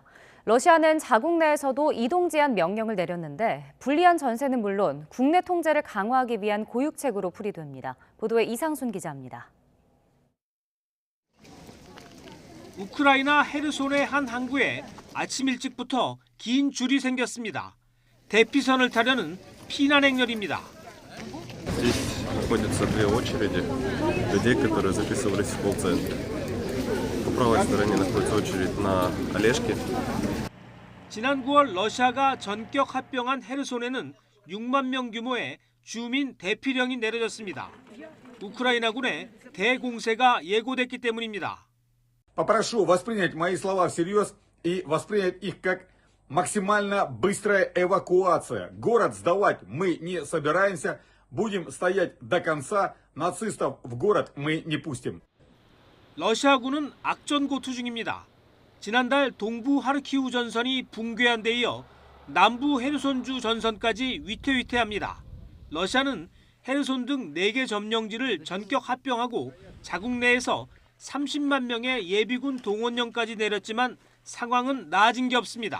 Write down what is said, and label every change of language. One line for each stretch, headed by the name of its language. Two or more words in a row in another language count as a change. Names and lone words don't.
Korean: 러시아는 자국 내에서도 이동 제한 명령을 내렸는데 불리한 전세는 물론 국내 통제를 강화하기 위한 고육책으로 풀이됩니다. 보도에 이상순 기자입니다. 우크라이나 헤르손의 한 항구에 아침 일찍부터 긴 줄이 생겼습니다. 대피선을 타려는 피난 행렬입니다.
Russian: Здесь находятся две очереди людей, которые записывались в колл-центр. По правой стороне находится очередь на Олежке.
Korean: 지난 9월 러시아가 전격 합병한 헤르손에는 6만 명 규모의 주민 대피령이 내려졌습니다. 우크라이나군의 대공세가 예고됐기 때문입니다.
Russian: Попрошу воспринять мои слова всерьез и воспринять их как максимально быстрая эвакуация. Город сдавать мы не собираемся, будем стоять до конца. Нацистов в город мы не пустим.
Korean: 러시아군은 악전고투 중입니다. 지난달 동부 하르키우 전선이 붕괴한 데 이어 남부 헤르손주 전선까지 위태위태합니다. 러시아는 헤르손 등 4개 점령지를 전격 합병하고 자국 내에서 30만 명의 예비군 동원령까지 내렸지만 상황은 나아진 게 없습니다.